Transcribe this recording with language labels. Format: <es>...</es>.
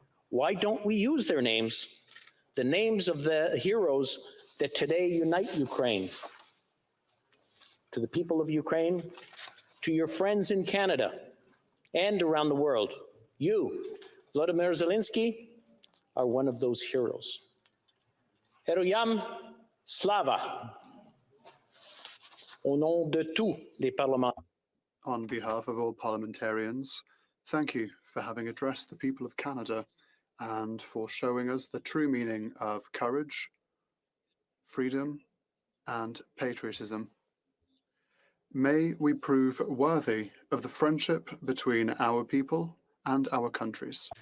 <en>Why don't we use their names, the names of the heroes that today unite Ukraine?" To the people of Ukraine, to your friends in Canada and around the world, you, Volodomyr Zelensky, are one of those heroes.</en> <uk>Heroyam Slava.</uk> <fr>Au nom de tous les parlementaires.</fr> <en>On behalf of all parliamentarians, thank you for having addressed the people of Canada and for showing us the true meaning of courage, freedom, and patriotism. May we prove worthy of the friendship between our people and our countries.</en>